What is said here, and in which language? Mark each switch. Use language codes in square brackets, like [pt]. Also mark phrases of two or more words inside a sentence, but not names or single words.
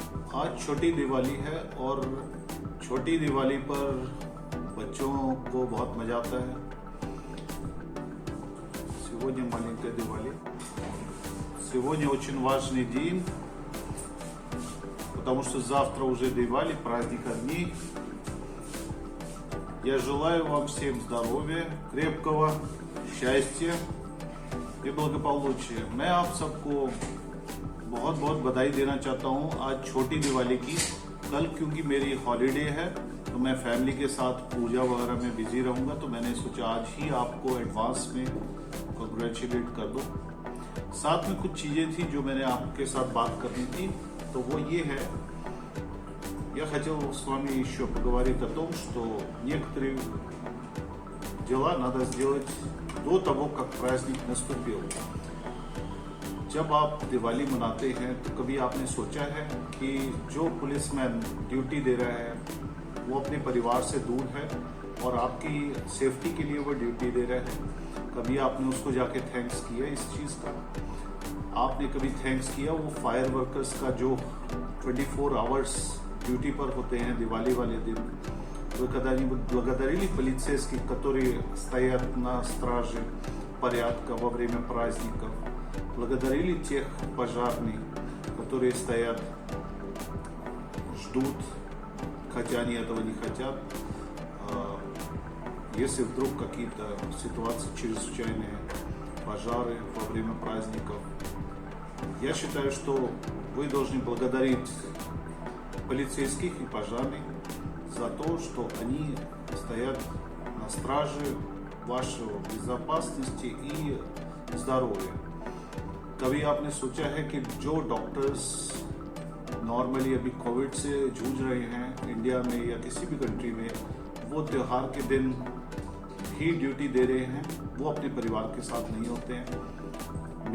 [hi] आज छोटी दिवाली है और छोटी दिवाली पर बच्चों को बहुत मजा आता है। [ru] Сегодня маленькая Дивали. Сегодня очень важный день, потому что завтра уже Дивали, праздник огней. Я желаю вам всем здоровья, крепкого счастья и благополучия। [hi] मैं आप सबको बहुत बहुत बधाई देना चाहता हूँ आज छोटी दिवाली की। कल क्योंकि मेरी हॉलीडे है तो मैं फैमिली के साथ पूजा वगैरह में बिजी रहूँगा, तो मैंने सोचा आज ही आपको एडवांस में कंग्रेचुलेट कर दो। साथ में कुछ चीज़ें थी जो मैंने आपके साथ बात करनी थी, तो वो ये है, [ru] я хотел с вами еще поговорить о том, что некоторые дела надо сделать до того, как праздник наступил। [hi] जब आप दिवाली मनाते हैं तो कभी आपने सोचा है कि जो [en] policeman duty [hi] दे रहा है वो अपने परिवार से दूर है और आपकी सेफ्टी के लिए वो ड्यूटी दे रहा है। कभी आपने उसको जाके थैंक्स किया इस चीज़ का? आपने कभी थैंक्स किया वो [en] fire workers [hi] का जो 24 [en] hours duty [hi] पर होते हैं दिवाली वाले दिन? [ru] Благодарили полицейских, которые стоят на страже порядка во время праздников? Благодарили тех пожарных, которые стоят, ждут, хотя они этого не хотят. Если вдруг какие-то ситуации чрезвычайные, пожары во время праздников, я считаю, что вы должны благодарить полицейских и пожарных за то, что они стоят на страже вашей безопасности и здоровья। [hi] कभी आपने सोचा है कि जो [en] doctors normally [hi] अभी कोविड से जूझ रहे हैं इंडिया में या किसी भी कंट्री में, वो त्यौहार के दिन भी ड्यूटी दे रहे हैं, वो अपने परिवार के साथ नहीं होते हैं।